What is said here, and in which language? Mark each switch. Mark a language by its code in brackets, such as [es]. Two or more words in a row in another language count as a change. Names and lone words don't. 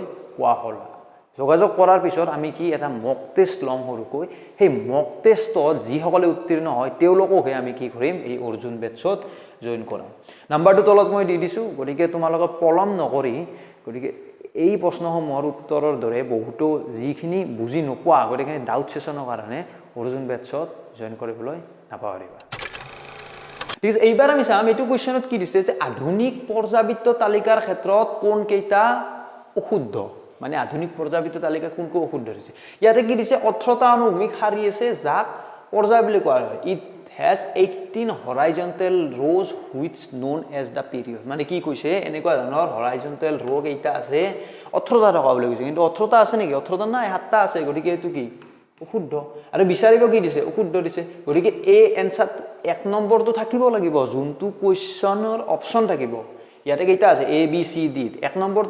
[as] কোৱা হ'ল যোগাযোগ কৰাৰ পিছত আমি কি এটা [en] mock test [as] লম হৰুকৈ সেই [en] mock test [as] যিসকলে উত্তীৰ্ণ হয় তেওঁলোককহে আমি কি কৰিম এই অৰ্জুন বেচত জয়েন কৰাম নাম্বাৰটো তলত মই দি দিছো গতিকে তোমালোকে পলম নকৰি গতিকে এই প্ৰশ্নসমূহৰ উত্তৰৰ দৰে বহুতো যিখিনি বুজি নোপোৱা গতিকে [en] doubt session [as] কাৰণে অৰ্জুন বেচত জয়েন কৰিবলৈ নাপাহৰিবা ঠিক আছে এইবাৰ আমি চাম এইটো কোৱেশ্চনত কি দিছে যে আধুনিক পৰ্যাবৃত্ত তালিকাৰ ক্ষেত্ৰত কোন কেইটা অশুদ্ধ মানে আধুনিক পৰ্যাবৃত্ত তালিকা কোনকো অশুদ্ধ দিছে ইয়াতে কি দিছে 18টা অনুভূমিক সাৰি আছে যাক পৰ্যায় বুলি কোৱা হয় [en] it has 18 horizontal rows which known as the period [as] মানে কি কৈছে এনেকুৱা ধৰণৰ [en] horizontal row [as] কেইটা আছে 18টা থকা বুলি কৈছে কিন্তু 18টা আছে নেকি 18টা নাই 7টা আছে গতিকে এটো কি অশুদ্ধ আৰু বিচাৰিব কি দিছে অশুদ্ধ দিছে গতিকে এ এনসার 1 নম্বৰটো থাকিব লাগিব যোনটো [en] question option [as] থাকিব ইয়াতে কেইটা আছে এ বি সি ডি 1 নম্বৰটো